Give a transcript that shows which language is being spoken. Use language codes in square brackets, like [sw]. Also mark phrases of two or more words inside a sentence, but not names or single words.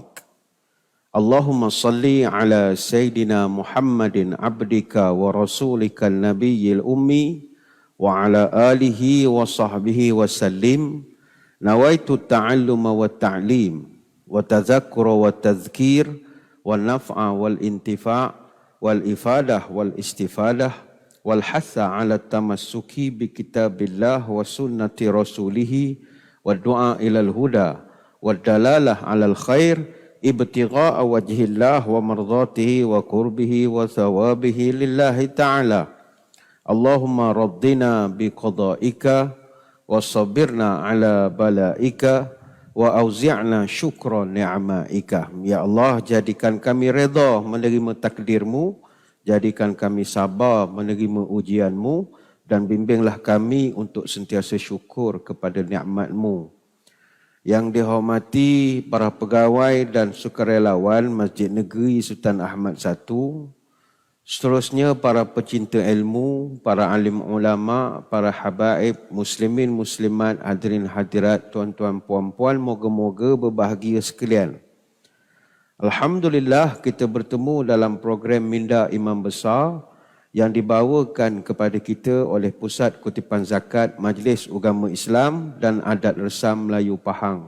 [ar] اللهم صل على سيدنا محمد عبدك ورسولك النبي الأمي وعلى آله وصحبه وسلم. نويت التعلم والتعليم والتذكر والتذكير والنفع والانتفاع والإفادة والاستفادة والحث على التمسك بكتاب الله وسنة رسوله والدعاء إلى الهدى والدلالة على الخير ابتغاء وجه الله ومرضاته وقربه وثوابه لله تعالى. اللهم رضنا بقضائك وصبرنا على بلائك وأوزعنا شكر نعمائك. [ms] Ya Allah, jadikan kami redha menerima takdirmu, jadikan kami sabar menerima ujianmu, dan bimbinglah kami untuk sentiasa syukur kepada nikmatmu. Yang dihormati para pegawai dan sukarelawan Masjid Negeri Sultan Ahmad I, seterusnya para pecinta ilmu, para alim ulama, para habaib, muslimin, muslimat, hadirin hadirat, tuan-tuan, puan-puan, moga-moga berbahagia sekalian. Alhamdulillah kita bertemu dalam program Minda Imam Besar yang dibawakan kepada kita oleh Pusat Kutipan Zakat Majlis Ugama Islam dan Adat Resam Melayu Pahang.